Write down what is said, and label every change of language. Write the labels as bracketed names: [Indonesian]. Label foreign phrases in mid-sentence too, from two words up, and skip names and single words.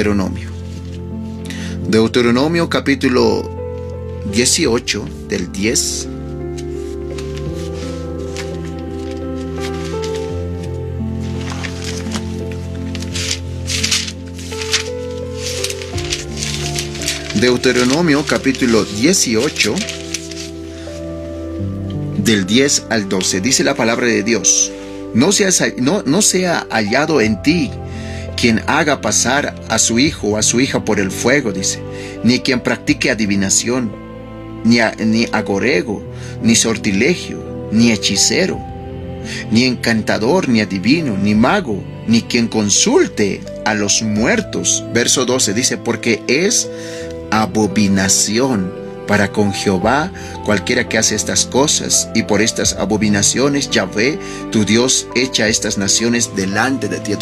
[Spanish] Deuteronomio capítulo 18, del 10 Deuteronomio capítulo 18, del 10 al 12. Dice la palabra de Dios: no sea hallado en ti quien haga pasar a su hijo o a su hija por el fuego, dice, ni quien practique adivinación, ni agorego, ni sortilegio, ni hechicero, ni encantador, ni adivino, ni mago, ni quien consulte a los muertos. Verso 12 dice: porque es abominación para con Jehová cualquiera que hace estas cosas, y por estas abominaciones Yahvé tu Dios echa estas naciones delante de ti.